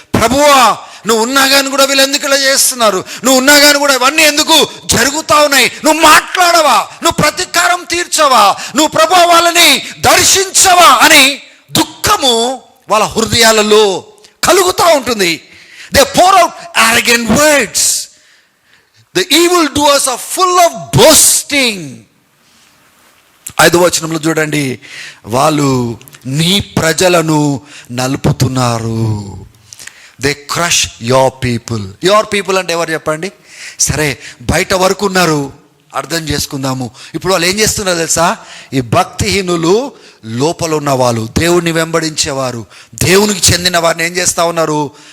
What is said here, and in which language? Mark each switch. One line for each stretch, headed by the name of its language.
Telugu: ప్రభువా, నువ్వు ఉన్నా కానీ కూడా వీళ్ళు ఎందుకు ఇలా చేస్తున్నారు, నువ్వు ఉన్నా కానీ కూడా ఇవన్నీ ఎందుకు జరుగుతూ ఉన్నాయి, నువ్వు మాట్లాడవా, నువ్వు ప్రతీకారం తీర్చవా, నువ్వు ప్రభువా వాళ్ళని దర్శించవా అని దుఃఖము వాళ్ళ హృదయాలలో కలుగుతూ ఉంటుంది.
English: They pour out arrogant words. The evil doers are full of boasting.
Telugu: 5వ వచనంలో చూడండి, వాళ్ళు నీ ప్రజలను నలుపుతున్నారు.
English: They crush your people. Your people
Telugu: అంటే ఎవరు చెప్పండి? సరే, బయట వరకు ఉన్నారు, అర్థం చేసుకుందాము. ఇప్పుడు వాళ్ళు ఏం చేస్తున్నారు తెలుసా? ఈ భక్తిహీనులు లోపల ఉన్న వాళ్ళు, దేవుణ్ణి వెంబడించేవారు, దేవునికి చెందిన వారిని ఏం చేస్తూ ఉన్నారు?